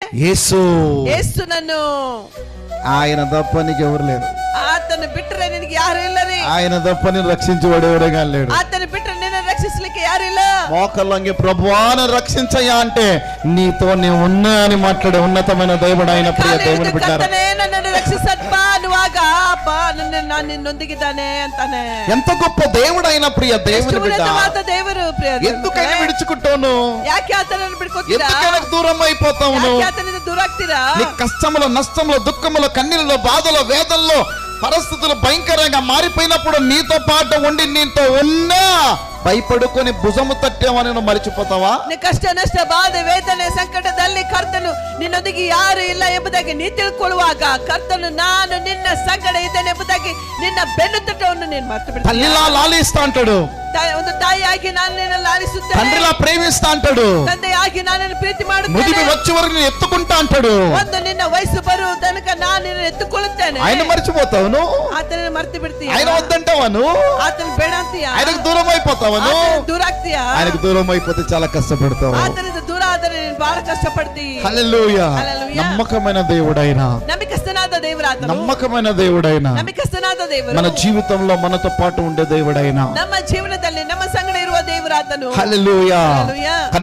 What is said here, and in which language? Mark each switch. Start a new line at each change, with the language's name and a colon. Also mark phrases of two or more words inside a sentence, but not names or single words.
Telugu: యేసు యేసు నన్ను ఆయన తప్ప నీకు ఎవరు లేరు.
Kannada: ಆತನ ಬಿಟ್ಟರೆ ನಿನಗೆ ಯಾರು ಇಲ್ಲ ರೀ.
Telugu: ఆయన తప్ప నేను రక్షించేవాడు ఎవడేగా లేడు.
Kannada: ಆತನ ಬಿಟ್ಟರೆ ನಿನ್ನ ರಕ್ಷಿಸಲಿಕ್ಕೆ ಯಾರು ಇಲ್ಲ.
Telugu: మోకళ్ళంగి ప్రభువా నన్ను రక్షించయ్యా అంటే నీతో నేను ఉన్నా అని మాట్లాడే ఉన్నతమైన దేవుడు ఆయన. ప్రియ దేవుని బిడ్డలారా,
Kannada: ಕರ್ತನೇ ನನ್ನನ್ನು ರಕ್ಷಿಸಪ್ಪ ಅನ್ನುವಾಗ ಅಪ್ಪ ನಾನು ನಿನ್ನೊಂದಿಗಿದ್ದಾನೆ ಅಂತಾನೆ.
Telugu: ఎంత గొప్ప దేవుడు ఆయన. ప్రియ దేవుని బిడ్డ,
Kannada: ದೇವರು ಪ್ರಿಯ,
Telugu: ఎందుకైనా విడుచుకుంటాను?
Kannada: ಯಾಕೆ ಆತನನ್ನು ಬಿಡ್ಕೊತೀರಾ?
Telugu: ఎందుకైనా దూరం అయిపోతావు?
Kannada: ಯಾಕೆ ಆತನಿಂದ ದೂರ ಆಗ್ತೀರಾ?
Telugu: నీ కష్టములో, నష్టములో, దుఃఖములో, కన్నీళ్ళలో, బాధలో, వేదనలో, పరిస్థితులు భయంకరంగా మారిపోయినప్పుడు నీతో పాటు ఉండి నీతో ఉన్నా భయపడుకొని భుజము తట్టామని నువ్వు మరిచిపోతావా?
Kannada: నీ ಕಷ್ಟ, ನಷ್ಟ, ಬಾಧೆ, ವೇದನೆ, ಸಂಕಟದಲ್ಲಿ ಕರ್ತನು ನಿನ್ನೊಂದಿಗೆ ಯಾರು ಇಲ್ಲ ಎಂಬುದಾಗಿ ನೀ ತಿಳ್ಕೊಳ್ಳುವಾಗ ಕರ್ತನು ನಾನು ನಿನ್ನ ಸಂಗಡ ಇದ್ದೇನೆ ಎಂಬುದಾಗಿ ನಿನ್ನ ಬೆನ್ನು ತಟ್ಟವನ್ನು ನೀನು ಮರೆತು ಬಿಡ್ತೀಯ.
Telugu: తల్లిలా లాలిస్తా అంటాడు,
Kannada: ಒಂದು ತಾಯಿಯಾಗಿ ನಾನು ನಿನ್ನ ಲಾಲಿಸುತ್ತೇನೆ.
Telugu: తండ్రిలా ప్రేమిస్తా అంటాడు,
Kannada: ತಂದೆಯಾಗಿ ನಾನು ನಿನ್ನ ಪ್ರೀತಿ ಮಾಡುತ್ತೇನೆ.
Telugu: ముదిమి వచ్చే వరకు నేను ఎత్తుకుంటా అంటాడు.
Kannada: ಒಂದು ನಿನ್ನ ವಯಸ್ಸು ಬರುವ ತನಕ ನಾನು ನಿನ್ನ ಎತ್ತುಕೊಳ್ಳುತ್ತೇನೆ.
Telugu: ఆయన మర్చిపోతావు,
Kannada: ಆತನ ಮರ್ತು ಬಿಡ್ತೀಯ.
Telugu: ఆయన వద్దంటావను,
Kannada: ಆತನ ಬೇಡ ಅಂತೀಯ.
Telugu: ఆయనకు దూరం అయిపోతావను.
Kannada: ದೂರ ಆಗ್ತೀಯ.
Telugu: ఆయనకు దూరం అయిపోతే చాలా కష్టపడతావు.
Kannada: ಆತನಿಂದ ದೂರ ಆದರೆ ನೀನು ಬಹಳ ಕಷ್ಟಪಡ್ತಿ.
Telugu: హల్లెలూయా. హల్లెలూయా. నమ్మకమైన దేవుడైన,
Kannada: ನಂಬಿಕಸ್ಥನಾದ ದೇವರಾತನು,
Telugu: నమ్మకమైన దేవుడైన,
Kannada: ನಂಬಿಕಸ್ಥನಾದ ದೇವರು
Telugu: మన జీవితంలో మనతో పాటు ఉండే దేవుడైన,
Kannada: ನಮ್ಮ ಜೀವನದಲ್ಲಿ ನಮ್ಮ ಸಂಗಡ ಇರುವ ದೇವರಾತನು.
Telugu: హల్లెలూయా. హల్లెలూయా.